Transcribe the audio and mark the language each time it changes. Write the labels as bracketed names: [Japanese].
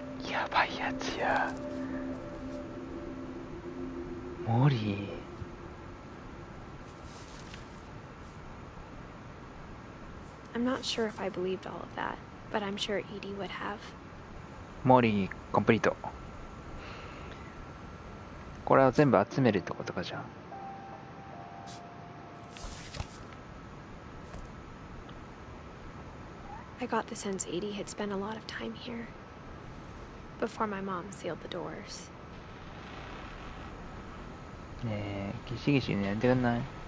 [Japanese] やばいやつや。モリー。 [English] I'm not sure if I believed all of that, but I'm sure Edie would have. [Japanese] モリーコンプリート。これを全部集めるってことかじゃん。 [English] I got the sense Edie had spent a lot of time here before my mom sealed the doors. [Japanese] ねえ、ギシギシねやってくんない？